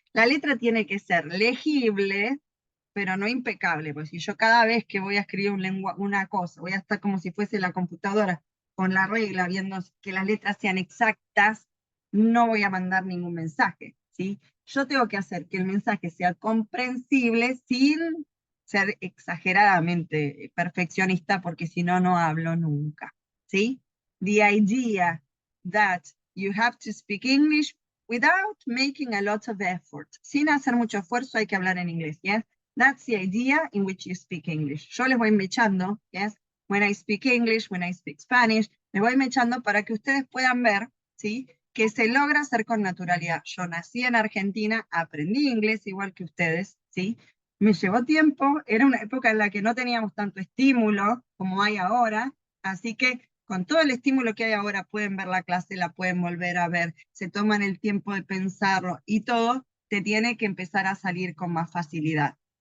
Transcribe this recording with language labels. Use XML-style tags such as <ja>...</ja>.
<es>La letra tiene que ser legible, pero no impecable, porque si yo cada vez que voy a escribir una cosa, voy a estar como si fuese la computadora con la regla, viendo que las letras sean exactas, no voy a mandar ningún mensaje, ¿sí? Yo tengo que hacer que el mensaje sea comprensible sin ser exageradamente perfeccionista, porque si no, no hablo nunca, ¿sí?</es> <en>The idea that you have to speak English without making a lot of effort.</en> <es>Sin hacer mucho esfuerzo hay que hablar en inglés, ¿yes?</es> <en>That's the idea in which you speak English.</en> <es>Yo les voy mechando, yes?</es> <en>When I speak English, when I speak Spanish,</en> <es>les voy mechando para que ustedes puedan ver, ¿sí? Que se logra hacer con naturalidad. Yo nací en Argentina, aprendí inglés igual que ustedes, ¿sí? Me llevó tiempo, era una época en la que no teníamos tanto estímulo como hay ahora, así que con todo el estímulo que hay ahora pueden ver la clase, la pueden volver a ver, se toman el tiempo de pensarlo y todo, te tiene que empezar a salir con más facilidad.</es>